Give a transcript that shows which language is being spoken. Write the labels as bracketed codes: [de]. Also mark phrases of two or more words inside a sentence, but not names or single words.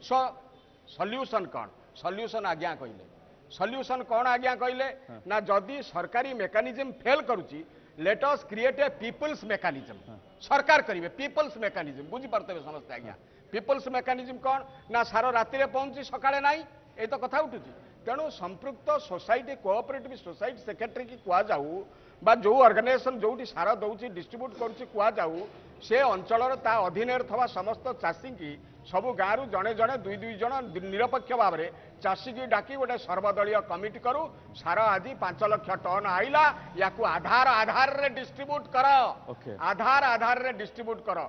[or] ସଲ୍ୟୁସନ କ'ଣ? ସଲ୍ୟୁସନ ଆଜ୍ଞା କହିଲେ, ସଲ୍ୟୁସନ କ'ଣ ଆଜ୍ଞା କହିଲେ ନା ଯଦି ସରକାରୀ [en] mechanism fail [or] କରୁଛି [en] let us create a people's mechanism. [or] ସରକାର କରିବେ [en] people's mechanism, [or] ବୁଝିପାରୁଥିବେ ସମସ୍ତେ ଆଜ୍ଞା। [en] people's mechanism [or] କ'ଣ ନା ସାର ରାତିରେ ପହଞ୍ଚି ସକାଳେ ନାହିଁ, ଏଇ ତ କଥା ଉଠୁଛି। ତେଣୁ ସମ୍ପୃକ୍ତ [en] society cooperative society secretary [or] କି କୁହାଯାଉ বা ଯେଉଁ ଅର୍ଗାନାଇଜେସନ ଯେଉଁଠି ସାର ଦେଉଛି ଡିଷ୍ଟ୍ରିବ୍ୟୁଟ୍ କରୁଛି କୁହାଯାଉ, ସେ ଅଞ୍ଚଳର ତା ଅଧୀନରେ ଥିବା ସମସ୍ତ ଚାଷୀଙ୍କି ସବୁ ଗାଁରୁ ଜଣେ ଜଣେ ଦୁଇ ଜଣ ନିରପେକ୍ଷ ଭାବରେ ଚାଷୀକି ଡାକି ଗୋଟେ ସର୍ବଦଳୀୟ କମିଟି କରୁ, ସାର ଆଜି 5 ଲକ୍ଷ ଟନ୍ ଆଇଲା, ୟାକୁ ଆଧାରରେ ଡିଷ୍ଟ୍ରିବ୍ୟୁଟ୍ କର, ଆଧାରରେ ଡିଷ୍ଟ୍ରିବ୍ୟୁଟ୍ କର।